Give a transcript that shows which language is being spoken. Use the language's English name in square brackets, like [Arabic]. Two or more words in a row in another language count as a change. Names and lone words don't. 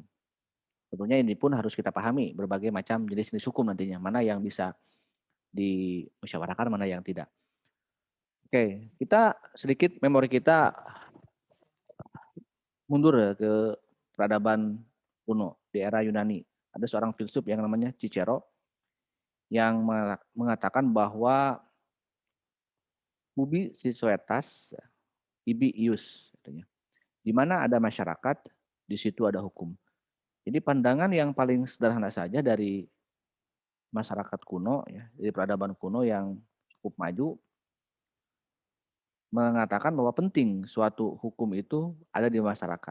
[Indonesian] Tentunya ini pun harus kita pahami berbagai macam jenis-jenis hukum nantinya, mana yang bisa dimusyawarahkan, mana yang tidak. Oke, kita sedikit memori kita mundur ya ke peradaban kuno di era Yunani. Ada seorang filsuf yang namanya Cicero yang mengatakan bahwa [Latin] ubi sisuetas ibi ius, [Indonesian] di mana ada masyarakat, di situ ada hukum. Jadi pandangan yang paling sederhana saja dari masyarakat kuno, ya, dari peradaban kuno yang cukup maju, mengatakan bahwa penting suatu hukum itu ada di masyarakat.